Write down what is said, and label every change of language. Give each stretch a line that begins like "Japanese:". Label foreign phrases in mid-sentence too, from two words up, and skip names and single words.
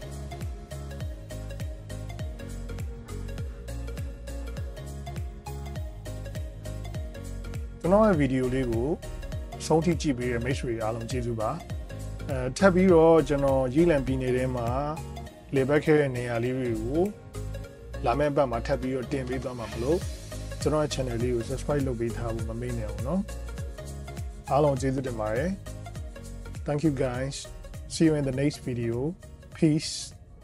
Burmese: ကျွန်တော်ရဲ့ဗီဒီယိုလေးကိုဆုံးထိကြည့်ပေးတဲ့မိတ်ဆွေအားလုံးကျေးဇူးပါထပ်ပြီး တော့ကျွန်တော်ရေးလံပြည်နယ်ထဲမှာလေဘက်ခဲတဲ့နေရာလေးတွေကိုလာမယ့်ဘက်မှာထပ်ပြီးတော့တင်ပေးသွားမှာမလို့ကျွန်တော်ရဲ့ channel လေးကို subscribe လုပ်ပေးထားဖို့မမေ့နဲ့အောင်နော်အားလုံးကျေးဇူးတင်ပါတယ်
English: Thank you guys see you in the next video peace